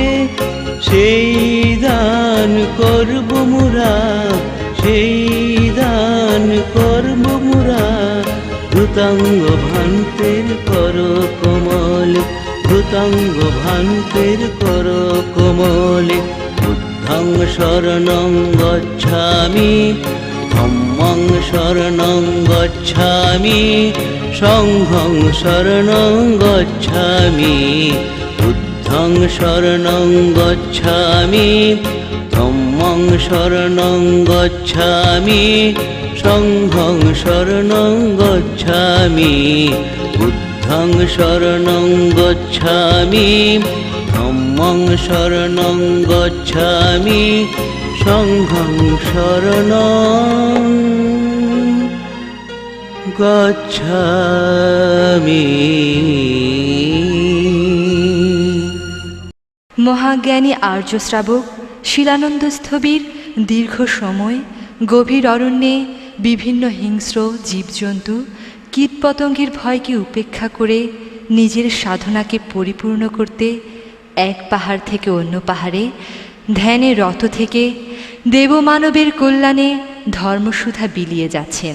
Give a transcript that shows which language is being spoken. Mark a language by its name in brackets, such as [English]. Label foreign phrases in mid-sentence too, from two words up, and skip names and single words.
[Bangla] সেই দান করব মোরা, সেই দান করব মোরা। ধূতাঙ্গ ভান্তের কর কমল, ধৃতাঙ্গ ভান্তের কর কোমলে [Pali] বুদ্ধং শরণং গচ্ছামি ধম্মং শরণং গচ্ছামি সংঘং শরণং গচ্ছামি বুদ্ধং শরণং গচ্ছামি ধম্মং শরণং গচ্ছামি সংঘং শরণং গচ্ছামি বুদ্ধং শরণং গচ্ছামি ধম্মং শরণং গচ্ছামি সংঘং শরণং গচ্ছামি। [Bangla] মহাজ্ঞানী আর্য শ্রাবক শিলানন্দ স্থবির দীর্ঘ সময় গভীর অরণ্যে বিভিন্ন হিংস্র জীবজন্তু কীটপতঙ্গের ভয়কে উপেক্ষা করে নিজের সাধনাকে পরিপূর্ণ করতে এক পাহাড় থেকে অন্য পাহাড়ে ধ্যানে রত থেকে দেবমানবের কল্যাণে ধর্মসুধা বিলিয়ে যাচ্ছেন।